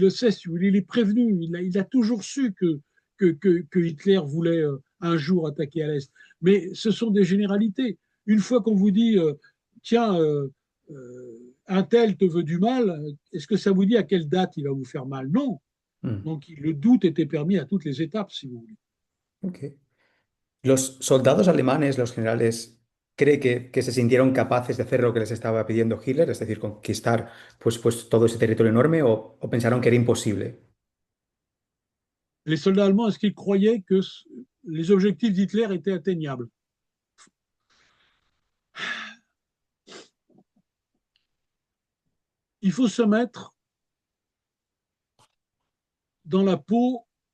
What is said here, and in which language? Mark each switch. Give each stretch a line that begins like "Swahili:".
French: le sait, si vous voulez, il est prévenu. Il a toujours su que Hitler voulait un jour attaquer à l'Est. Mais ce sont des généralités. Une fois qu'on vous dit, tiens, un tel te veut du mal, est-ce que ça vous dit à quelle date il va vous faire mal? Non. Mm. Donc le doute était permis à toutes les étapes, si vous voulez. Ok.
Spanish: Los soldados alemanes, los generales, ¿cree que se sintieron capaces de hacer lo que les estaba pidiendo Hitler, es decir, conquistar pues todo ese territorio enorme, o pensaron que era imposible?
French: Les soldats allemands, est-ce qu'ils croyaient que les objectifs d'Hitler étaient atteignables? Il faut se mettre dans la peau